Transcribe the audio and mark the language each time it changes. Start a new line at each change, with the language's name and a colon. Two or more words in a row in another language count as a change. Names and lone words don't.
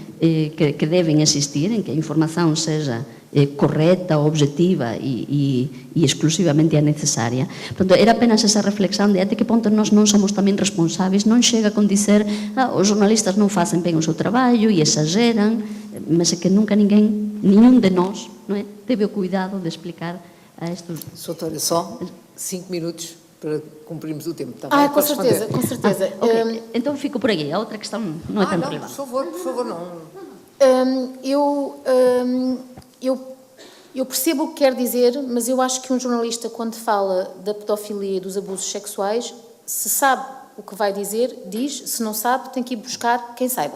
Galician: Que deben existir, en que a información seja correcta, objetiva e exclusivamente a necesaria. Portanto, era apenas esa reflexión de até que ponto nós non somos tamén responsáveis, non chega con dizer os jornalistas non facen ben o seu traballo e exageran,
Portuguese: mas é que nunca nenhum de nós, não é, teve o cuidado de explicar a estes... Doutora, só 5 minutos para cumprirmos o tempo. Tá bem? Com certeza, com certeza. Okay. Então fico por aí, a outra questão não é tão relevante. Por favor, não. Eu percebo o que quer dizer, mas eu acho que um jornalista, quando fala da pedofilia e dos abusos sexuais, se sabe o que vai dizer, diz, se não sabe, tem que ir buscar quem saiba.